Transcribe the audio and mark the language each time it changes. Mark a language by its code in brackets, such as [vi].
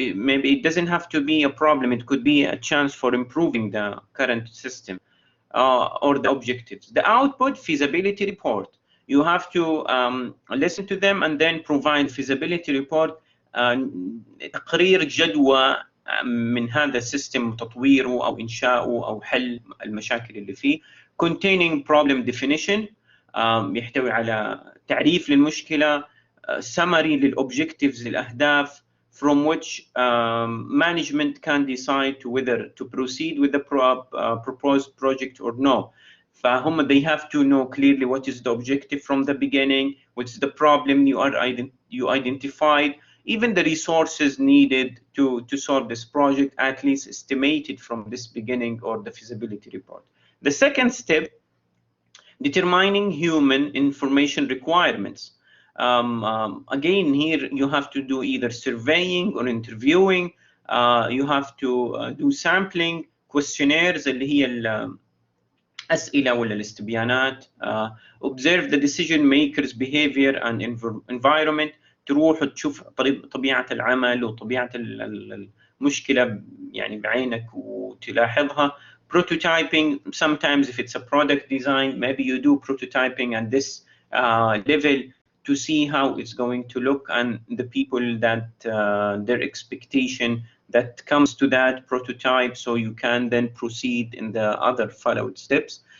[en] Maybe it doesn't have to be a problem. It could be a chance for improving the current system, or the objectives. The output, feasibility report. You have to listen to them and then provide feasibility report, [ar] تقرير جدوى من هذا السيستم، تطويره أو إنشاؤه أو حل المشاكل اللي فيه. [en] Containing problem definition، [ar] يحتوي على تعريف للمشكلة، [en] summary للobjectives للأهداف from which management can decide to whether to proceed with the proposed project or no. فهم they have to know clearly what is the objective from the beginning, what's the problem you identified, even the resources needed to solve this project, at least estimated from this beginning or the feasibility report. The second step, determining human information requirements. Again, here you have to do either surveying or interviewing. You have to do sampling, questionnaires [ar] اللي هي الأسئلة ولا الاستبيانات. [en] Observe the decision makers behavior and environment. [ar] تروح تشوف طبيعة العمل وطبيعة المشكلة يعني بعينك وتلاحظها. [en] Prototyping, sometimes if it's a product design, maybe you do prototyping at this level to see how it's going to look and the people that their expectation that comes to that prototype, so you can then proceed in the other followed steps.